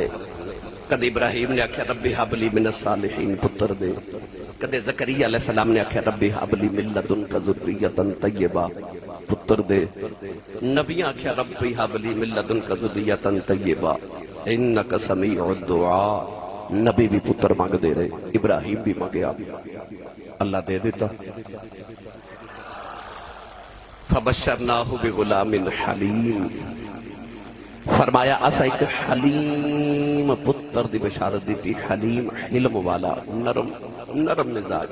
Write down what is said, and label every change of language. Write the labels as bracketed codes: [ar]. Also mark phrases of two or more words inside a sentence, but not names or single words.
[hno] کدے ابراہیم نے آکھیا [ar] ربی حبلی من الصالحین [hno] پتر دے، کدے زکریا علیہ السلام نے آکھیا [ar] ربی حبلی من لدنک ذریۃ طیبہ [hno] پتر دے، نبیاں آکھیا [ar] ربی حبلی من لدنک ذریۃ طیبہ انک سمیع الدعاء۔ [hno] نبی بھی پتر مانگ دے رہے، ابراہیم بھی مانگیا، اللہ دے دیتا۔ [ar] فبشرناہ بغلام حلیم، [hno] فرمایا اسا ایک حلیم پتر دی بشارت دیتی، حلیم حلم والا، نرم مزاج۔